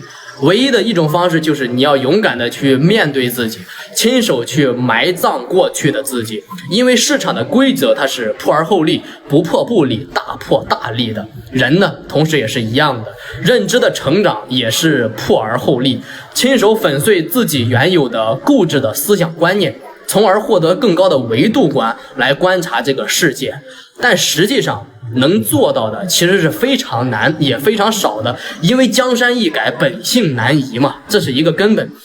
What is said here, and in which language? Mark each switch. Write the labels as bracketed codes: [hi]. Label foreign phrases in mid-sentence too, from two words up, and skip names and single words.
[zh] 唯一的一種方式就是你要勇敢的去面对自己，親手去埋葬过去的自己。因為市場的規則它是破而后立，不破不立，大破大立的。人呢，同時也是一樣的，認知的成長也是破而後立，親手粉碎自己原有的固執的思想觀念，從而獲得更高的維度觀來觀察這個世界。但實際上能做到的其實是非常難也非常少的，因為江山易改，本性難移嘛，这是一個根本。